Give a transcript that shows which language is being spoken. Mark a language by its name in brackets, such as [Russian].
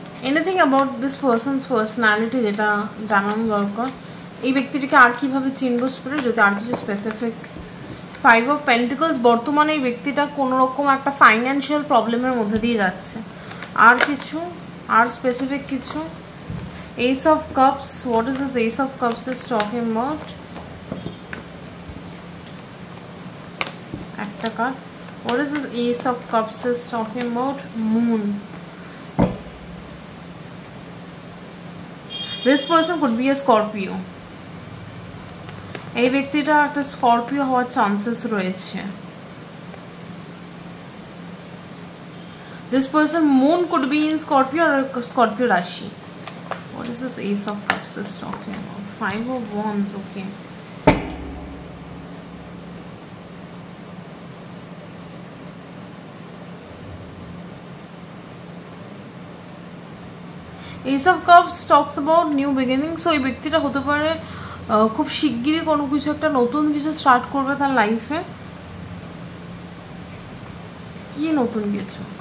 [English] Anything about this person's personality [Bangla] যেটা জানানো দরকার, এই ব্যক্তিটিকে আর কিভাবে চিনবো স্পিরিট, যদি আর কিছু স্পেসিফিক। 5 of Pentacles, বর্তমানে এই ব্যক্তিটা কোনো রকম একটা ফাইন্যান্সিয়াল প্রবলেমের মধ্যে দিয়ে যাচ্ছে। আর কিছু, আর স্পেসিফিক কিছু। [English] Ace of Cups, what is this Ace of Cups is talking about? [Bangla] একটা card. [English] What is this Ace of Cups is talking about? Moon. This person could be a Scorpio. [Bangla] এই ব্যক্তিটা একটা স্করপিও হওয়ার chances রয়েছে। [English] This person moon could be in Scorpio or Scorpio rashi. What is this Ace of Cups is talking about? 5 of Wands. Okay. Ace of Cups talks about new beginning. [Bangla] So এই ব্যক্তিটা হতে পারে খুব শিগগিরই কোনো কিছু একটা নতুন কিছু স্টার্ট করবে তার লাইফে। কি নতুন কিছু?